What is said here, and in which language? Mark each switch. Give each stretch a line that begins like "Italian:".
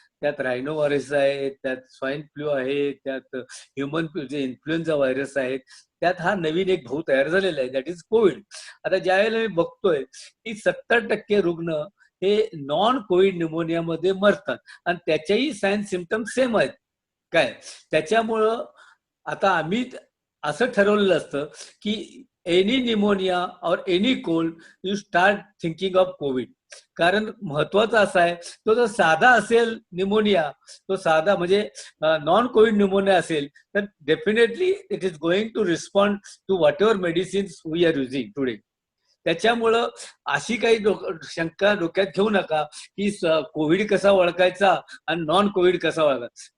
Marathi: त्यात रायनो व्हायरस आहे, त्यात स्वाईन फ्लू आहे, त्यात ह्युमन जे इन्फ्लुएन्झा व्हायरस आहेत, त्यात हा नवीन एक भाऊ तयार झालेला आहे,
English: That is covid.
Marathi: आता ज्या वेळेला मी बघतोय की 70% रुग्ण हे नॉन कोविड निमोनियामध्ये मरतात आणि त्याच्याही साइन सिम्पटम्स सेम आहेत. त्याच्यामुळं आता आम्ही असं ठरवलेलं असतं की
English: Any pneumonia और any cold you start thinking of covid.
Marathi: कारण महत्वाचं असं आहे, तो जर साधा असेल निमोनिया, तो साधा म्हणजे नॉन कोविड निमोनिया असेल, तर
English: Definitely it is going to respond to whatever medicines we are using today.
Marathi: त्याच्यामुळं अशी काही शंका डोक्यात घेऊ नका की कोविड कसा ओळखायचा आणि नॉन कोविड कसा ओळखायचा.